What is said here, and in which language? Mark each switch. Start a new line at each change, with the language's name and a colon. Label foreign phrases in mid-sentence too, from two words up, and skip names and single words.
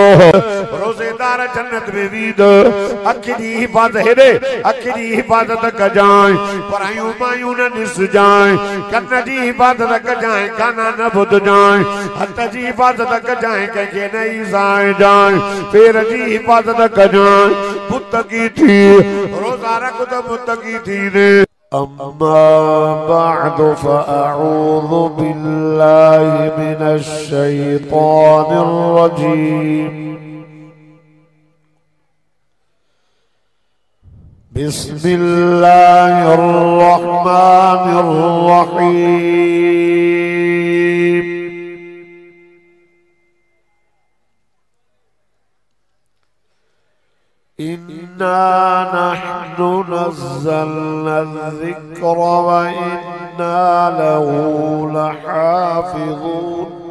Sindhi: रोज़ेदार जन्नत में वीद अखि जी हिफ़ाज़त हेॾे अखि जी हिफ़ाज़त कजांइ परायूं मायूं न ॾिसजांइ कन जी हिफ़ाज़त कजांइ गाना न ॿुधजांइ हथ जी हिफ़ाज़त कजांइ कंहिंखे न ईज़ाइजांइ पेर जी हिफ़ाज़त कजांइ मुत्तक़ी थी रोज़ा रख त मुत्तक़ी थी ने
Arabic: أما بعد فأعوذ بالله من الشيطان الرجيم بسم الله الرحمن الرحيم إنا نحن نزلنا ذكر وإنا له لحافظون